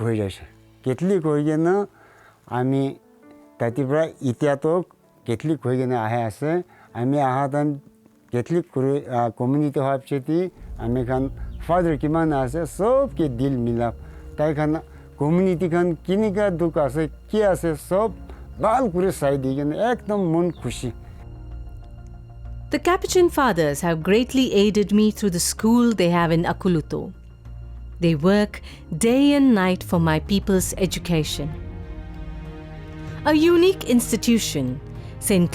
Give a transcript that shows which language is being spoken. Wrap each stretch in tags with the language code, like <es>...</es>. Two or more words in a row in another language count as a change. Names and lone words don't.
<nag>hoi jaise Catholic hoigena ami tatibra itia to Catholic hoigena ahe ase ami ahadan Catholic community hapcheti ami khan father kiman ase sob ke dil milap tai khan community khan kiniga duk ase ki ase sob bal kure sai digen ekdom mon khushi.</nag> <en>The Capuchin fathers have greatly aided me through the school they have in Akuluto. They work day and night for my people's education. A unique institution, St.</en>